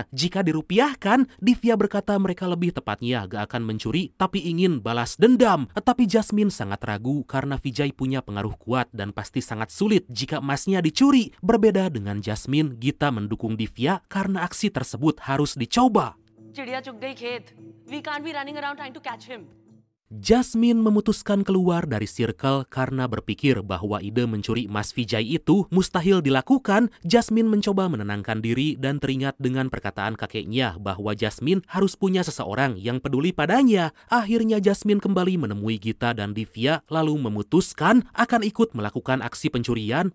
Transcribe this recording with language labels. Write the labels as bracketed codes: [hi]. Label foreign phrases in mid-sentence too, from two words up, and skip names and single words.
[id] Jika dirupiahkan, Divya berkata mereka lebih tepatnya gak akan mencuri, tapi ingin balas dendam. Tapi Jasmine sangat ragu karena Vijay punya pengaruh kuat dan pasti sangat sulit jika emasnya dicuri. Berbeda dengan Jasmine, Gita mendukung Divya karena aksi tersebut harus dicoba. [hi] चिड़िया चुग गई खेत. [en] We can't be running around trying to catch him. [id] Jasmine memutuskan keluar dari circle karena berpikir bahwa ide mencuri emas Vijay itu mustahil dilakukan. Jasmine mencoba menenangkan diri dan teringat dengan perkataan kakeknya bahwa Jasmine harus punya seseorang yang peduli padanya. Akhirnya Jasmine kembali menemui Gita dan Divya lalu memutuskan akan ikut melakukan aksi pencurian.